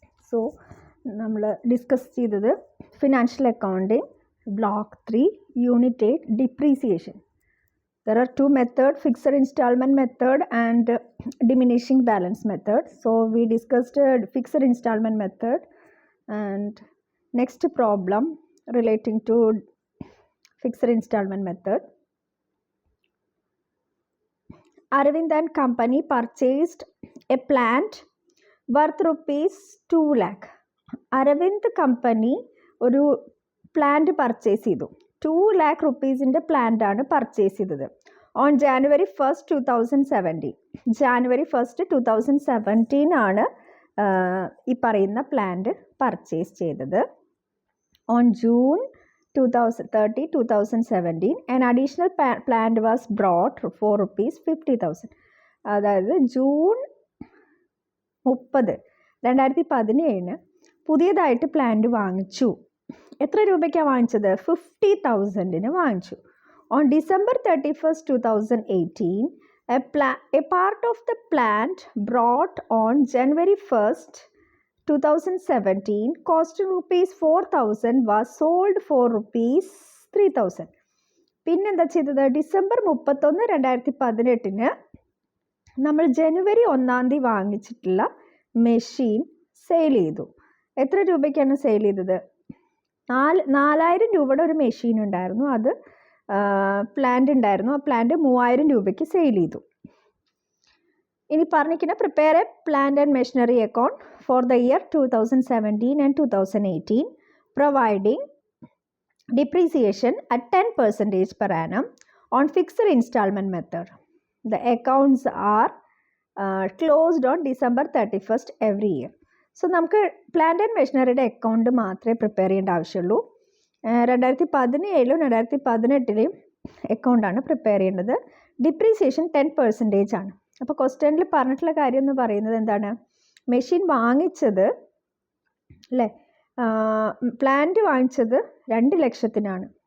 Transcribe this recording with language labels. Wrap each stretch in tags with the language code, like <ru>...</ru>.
<ml>So, നമ്മൾ discuss ചെയ്തത് financial accounting block 3 unit 8 depreciation.</ml> <en>There are two methods, fixed installment method and diminishing balance method. So, we discussed fixed installment method and next problem relating to fixed installment method. Arvind and company purchased a plant worth rupees 2 lakh.</en> <ml>Aravind company ഒരു plant purchase ചെയ്തു. 2 lakh റുപ്പീസിൻ്റെ plant ആണ് purchase ചെയ്തത്</ml> <en>On January 1st 2017.</en> <ml>January 1st 2017 ആണ് ഈ പറയുന്ന plant purchase ചെയ്തത്.</ml> <en>On June 30, 2017 an additional plant was brought for rupees 50,000.</en> <ml>അതായത് June 30, 2017 പുതിയതായിട്ട് പ്ലാന്റ് വാങ്ങിച്ചു. എത്ര രൂപയ്ക്കാണ് വാങ്ങിച്ചത്? 50,000 വാങ്ങിച്ചു.</ml> <en>On December 31st 2018 a part of the plant brought on January 1st 2017 costing rupees 4,000 was sold for rupees 3,000.</en> <ml>പിന്നെന്താ ചെയ്തത്? ഡിസംബർ 31, 2018 നമ്മൾ ജനുവരി 1 വാങ്ങിച്ചിട്ടുള്ള മെഷീൻ സെയിൽ ചെയ്തു. എത്ര രൂപയ്ക്കാണ് സെയിൽ ചെയ്തത്? 4,000 രൂപയുടെ ഒരു മെഷീൻ ഉണ്ടായിരുന്നു. അത് പ്ലാന്റ് ഉണ്ടായിരുന്നു. ആ പ്ലാന്റ് 3,000 രൂപയ്ക്ക് സെയിൽ ചെയ്തു. ഇനി പറഞ്ഞിരിക്കുന്ന</ml> <en>Prepare a plant and machinery account for the year 2017 and 2018 providing depreciation at 10% per annum on fixed installment method. The accounts are closed on December 31st every year.</en> <ml>So, നമുക്ക് plant and മെഷീനറിയുടെ account മാത്രമേ prepare ചെയ്യേണ്ട ആവശ്യമുള്ളൂ. 2017 2018 അക്കൗണ്ടാണ് prepare ചെയ്യേണ്ടത്. Depreciation 10% ആണ്. അപ്പോൾ ക്വസ്റ്റ്യനിൽ പറഞ്ഞിട്ടുള്ള കാര്യം എന്ന് പറയുന്നത് എന്താണ്? മെഷീൻ വാങ്ങിച്ചത് അല്ലേ, പ്ലാന്റ് വാങ്ങിച്ചത് 2 ലക്ഷത്തിനാണ്.</ml>